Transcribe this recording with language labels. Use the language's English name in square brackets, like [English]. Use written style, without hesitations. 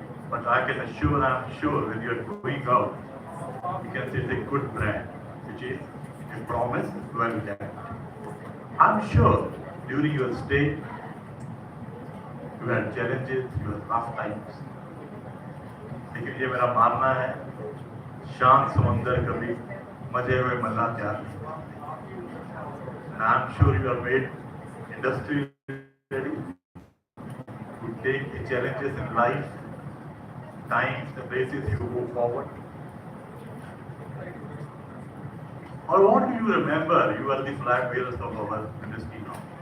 [English] But I can assure, I'm sure, when you are going out, you can say it's a good brand, which is a promise well kept. I'm sure during your stay, you had challenges, you had tough times. [Hindi] लेकिन ये मेरा मानना है, शांत समंदर कभी मजे हुए मल्ला तैयार नहीं। [English] And I'm sure you are made industry ready to take the challenges in life, times, the places you go forward. Or what do you remember? You are the flag bearers of our industry now.